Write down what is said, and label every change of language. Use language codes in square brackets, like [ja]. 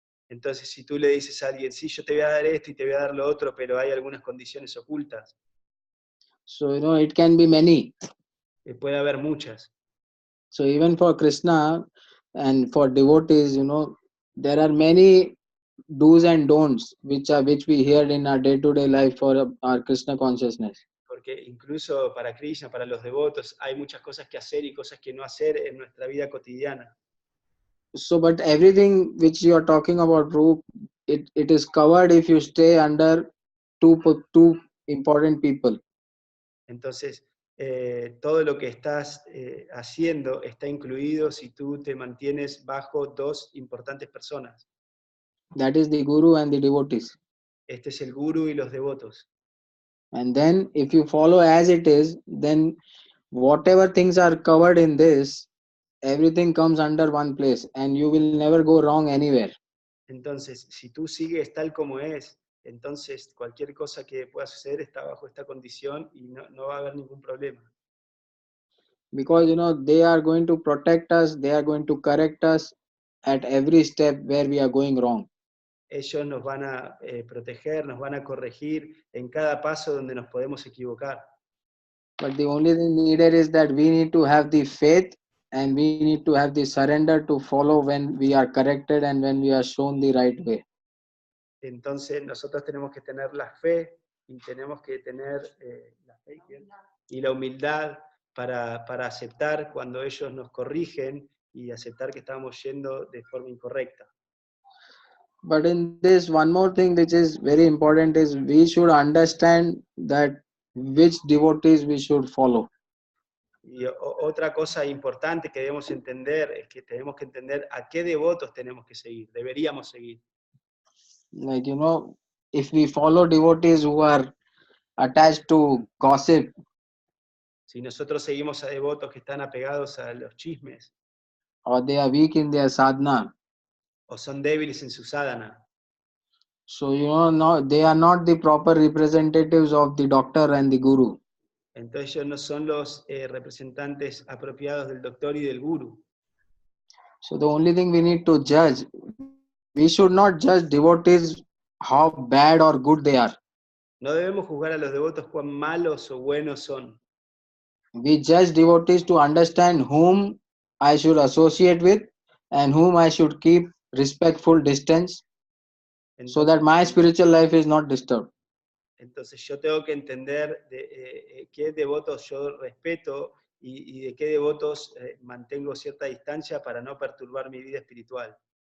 [es] Entonces, si tú le dices a alguien, sí, yo te voy a dar esto y te voy a dar lo otro, pero hay algunas condiciones ocultas. [en] So, it can be many. [es] Puede haber muchas. [en] So, even for Krishna and for devotees, there are many do's and don'ts which we hear in our day-to-day life for our Krishna consciousness. [es] Porque incluso para Krishna, para los devotos, hay muchas cosas que hacer y cosas que no hacer en nuestra vida cotidiana. [en] So, but everything which you are talking about, Prabhu, it is covered if you stay under two important people. [es] Entonces, todo lo que estás haciendo está incluido si tú te mantienes bajo dos importantes personas. [en] That is the Guru and the devotees. [es] Este es el Guru y los devotos. [en] And then if you follow as it is, then whatever things are covered in this, everything comes under one place and you will never go wrong anywhere. [es] Entonces, si tú sigues tal como es, entonces cualquier cosa que pueda suceder está bajo esta condición y no va a haber ningún problema. [en] Because they are going to protect us, they are going to correct us at every step where we are going wrong. [es] Ellos nos van a proteger, nos van a corregir en cada paso donde nos podemos equivocar. [en] But the only thing needed is that we need to have the faith and we need to have the surrender to follow when we are corrected and when we are shown the right way. [es] Entonces nosotros tenemos que tener la fe y tenemos que tener la fe y la humildad para aceptar cuando ellos nos corrigen y aceptar que estamos yendo de forma incorrecta. [en] But in this, one more thing which is very important is we should understand that which devotees we should follow. [es] Y otra cosa importante que debemos entender es que tenemos que entender a qué devotos tenemos que seguir, deberíamos seguir. [en] Like, if we follow devotees who are attached to gossip, [es] Si nosotros seguimos a devotos que están apegados a los chismes, [en] or they are weak in their sadhana, [es] o son débiles en su sadhana, [en] so no, they are not the proper representatives of the doctor and the guru. [es] entonces ellos no son los representantes apropiados del doctor y del guru. [en] So the only thing we need to judge, we should not judge devotees how bad or good they are. [es] No debemos juzgar a los devotos cuán malos o buenos son. [en] We judge devotees to understand whom I should associate with and whom I should keep respectful distance so that my spiritual life is not disturbed. [es] Entonces yo tengo que entender de qué devotos yo respeto y de qué devotos mantengo cierta distancia para no perturbar mi vida espiritual.